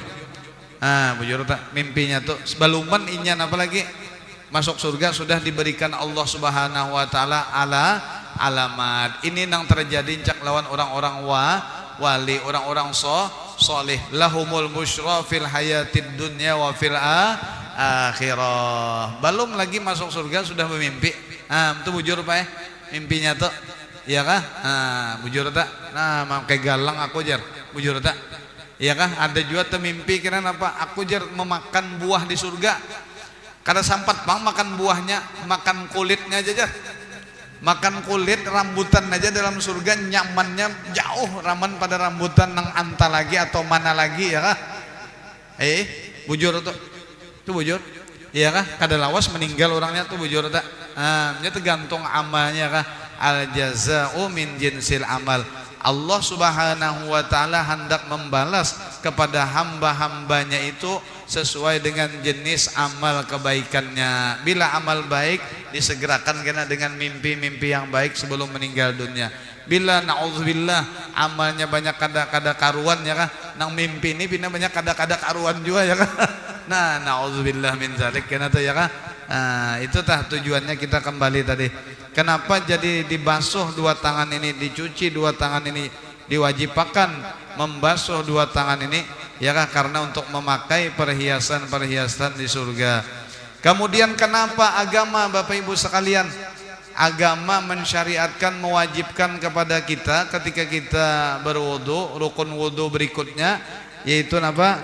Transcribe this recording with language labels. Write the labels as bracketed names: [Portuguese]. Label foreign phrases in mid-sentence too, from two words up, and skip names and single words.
[Banjar] Nah bujur tak mimpinya tuh sebaluman inyan apalagi masuk surga sudah diberikan Allah [Arabic] سبحانه وتعالى [Banjar] alamat. Ini nang terjadi cak lawan orang-orang wali, orang-orang soleh. [Arabic] لهم البشرى في الحياة الدنيا وفي الآخرة. [Banjar] Belum lagi masuk surga sudah bermimpi. Itu bujur Pak mimpinya tuh. Iya kah? Bujur tak? Nah, pakai galang aku jar. Bujur tak? Iya kah? Ada juga tuh mimpi kira apa? Aku jar memakan buah di surga. Kada sampat bang makan buahnya, makan kulitnya aja jar. Makan kulit rambutan aja dalam surga nyamannya jauh raman pada rambutan nang anta lagi atau mana lagi ya kah? Bujur tuh. Itu bujur. Iya kah? Kada lawas meninggal orangnya tuh bujur tak? Nya tergantung amalnya kah? [Arabic] الجزاء من جنس العمل. [Indonesian] Allah [Arabic] سبحانه وتعالى [Indonesian] hendak membalas kepada hamba-hambanya itu sesuai dengan jenis amal kebaikannya. Bila amal baik disegerakan kena dengan mimpi-mimpi yang baik sebelum meninggal dunia. [Banjar] Bila na'udzubillah amalnya banyak kada karuan ya kah? Nang mimpi ini bina banyak kada karuan juga ya kah? Nah, [Arabic] نعوذ بالله من ذلك [Banjar] kena tuh ya kah? [Indonesian] Itu tah tujuannya kita kembali tadi. Kenapa jadi dibasuh dua tangan ini, dicuci dua tangan ini, diwajibkan membasuh dua tangan ini ya kah? Karena untuk memakai perhiasan-perhiasan di surga. Kemudian kenapa agama Bapak Ibu sekalian, agama mensyariatkan, mewajibkan kepada kita ketika kita berwudu, rukun wudu berikutnya yaitu apa?